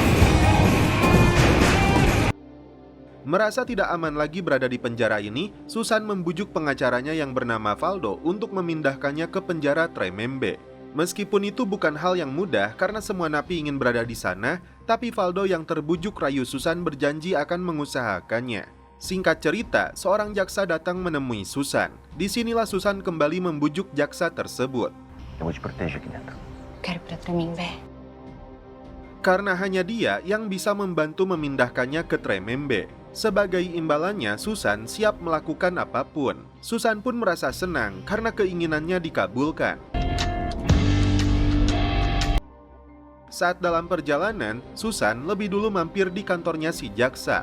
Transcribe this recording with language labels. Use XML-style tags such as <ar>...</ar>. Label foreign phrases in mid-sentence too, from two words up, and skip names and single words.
<id>Merasa tidak aman lagi berada di penjara ini, Susan membujuk pengacaranya yang bernama Valdo untuk memindahkannya ke penjara Tremembe. Meskipun itu bukan hal yang mudah karena semua napi ingin berada di sana, tapi Valdo yang terbujuk rayu Susan berjanji akan mengusahakannya. Singkat cerita, seorang jaksa datang menemui Susan. Disinilah Susan kembali membujuk jaksa tersebut.</id> <pt>Eu vou te proteger aqui dentro. Quero pra Tremembé.</pt> <id>Karena hanya dia yang bisa membantu memindahkannya ke Tremembe. Sebagai imbalannya, Susan siap melakukan apapun. Susan pun merasa senang karena keinginannya dikabulkan. Saat dalam perjalanan, Susan lebih dulu mampir di kantornya si jaksa.</id>